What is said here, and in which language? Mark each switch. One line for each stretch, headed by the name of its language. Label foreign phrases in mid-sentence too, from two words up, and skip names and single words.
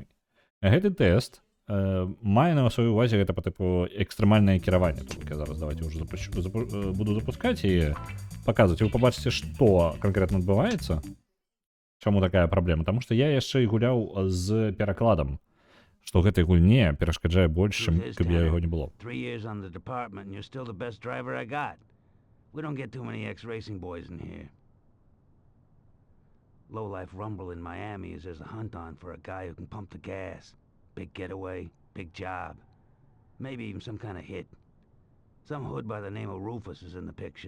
Belarusian: Гэты тэст мае на сваёй увазе гэта па тыпу экстрэмальнае кіраванне. Я зараз давайте ўжо буду запускаць і паказваць. Вы пабачыце, што канкрэтна адбываецца. Чаму такая праблема? Таму што я яшчэ і гуляў з перакладам, што гэтай гульне перашкаджае больш, чым каб я яго не было.
English: We don't get too many ex-racing boys in here. Low-life rumble in Miami is there's a hunt on for a guy who can pump the gas. Big getaway, big job. Maybe even some kind of hit. Some hood by the name of Rufus is in the picture.